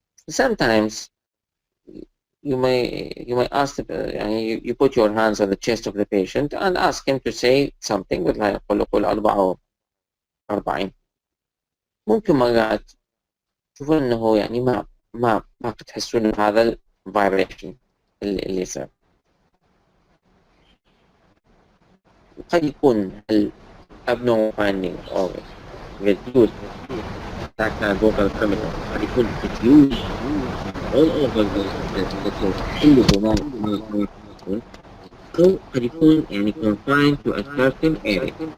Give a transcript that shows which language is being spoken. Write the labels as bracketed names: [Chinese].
[English] Sometimes you may ask you put your hands on the chest of the patient and ask him to say something with like [Arabic] يقول [English] 44. [Arabic] ممكن مرات تشوفون انه يعني ما تحسون بهذا الفايبريشن اللي يصير. قد يكون [English] abnormal finding or reduced tactile vocal parameter قد يكون diffuse all over the chest [Arabic] كله ما يكون أو قد يكون يعني [English] confined to a certain area.